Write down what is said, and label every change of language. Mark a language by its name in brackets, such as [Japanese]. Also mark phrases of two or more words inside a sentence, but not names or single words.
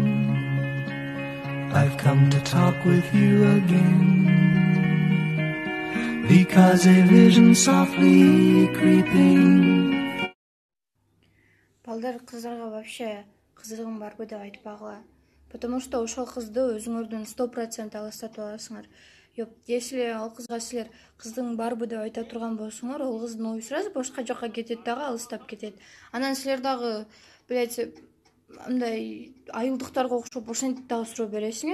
[English] I've come to talk with you again. Because a vision softly creeping. [Kyrgyz] Балдар кыздарга вообще кызыгым барбы деп айтпагыла. [Russian] Потому что [Kyrgyz] ошол кызды өзүңөрдөн 100% алыстатып аласыңар. Yok, если ал кызга силер кыздың барбы деп айта турган болсоңор, ол кыздын ою сразу башка жакка кетет дагы, алыстап кетет. Анан силер дагы, блядь, андай айылдыктарга окшоп ошентип дагы суроо бересиңер.